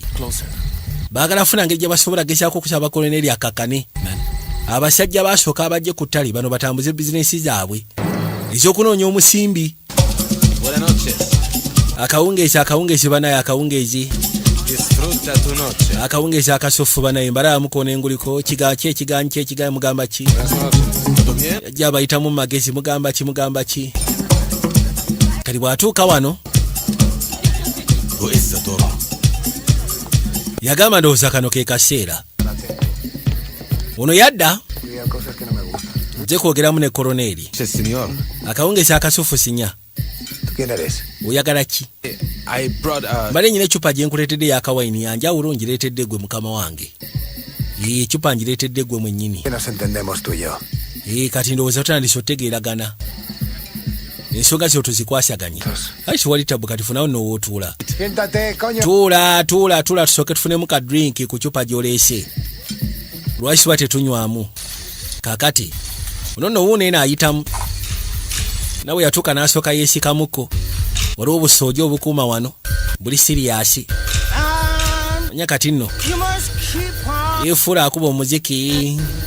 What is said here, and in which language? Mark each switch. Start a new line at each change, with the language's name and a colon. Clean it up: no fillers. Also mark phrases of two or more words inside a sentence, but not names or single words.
Ganda: Baagala funa ngeri gye basobola gezaako okusaba koloneri akakane. Abasajja baasooka abajje ku ttale bano batambuze bizinensi zaabwe ez'okunoonya omusimbi.
Spanish: Buenas noches.
Ganda: Akawungeezi banaye akawungeezi.
Spanish: Disfruta tu noche.
Ganda: Akawungeezi akasofu banaye mbala mukoona enguliko kiganyi mugamba ki?
Spanish: Buenas noches. ¿Todo bien?
Ganda: Ajja bayitamu magezi mugamba ki? Kati bw'atuuka wano
Spanish: Eso todo.
Ganda: yagamba ndowooza kano ke kaseera. Ono yadda nze kwogeramu ne koloneri.
Spanish: Sí, señor.
Ganda: Akawungeezi akasofu sinya.
Spanish: ¿Tú quién eres?
Ganda: Oyagala ki?
English: I brought
Ganda: Mbale nyina ecupa gye nkuleetedde y'akawayini yanjawulo ngireetedde gwe mukama wange. Ecupa ngireetedde gwe mwennyini.
Spanish: nos entendemos tú y yo.
Ganda: Kati ndowooza tutandise otegeeragana. ensonga zo tuzikwasaganye ayi wali tabu kati funawo nno wootuula
Spanish: Siéntate, coño.
Ganda: tuula tusooke tufunemu ka drink ku cupa gy'oleese lwaki tuba tetunywamu kaakati ono nno wuuno eno ayitamu nawe yatuuka n'asooka yeesikamuko waliwo obusooja obukuuma wano buli siriyasi anya kati nno yeefuula akuba omuziki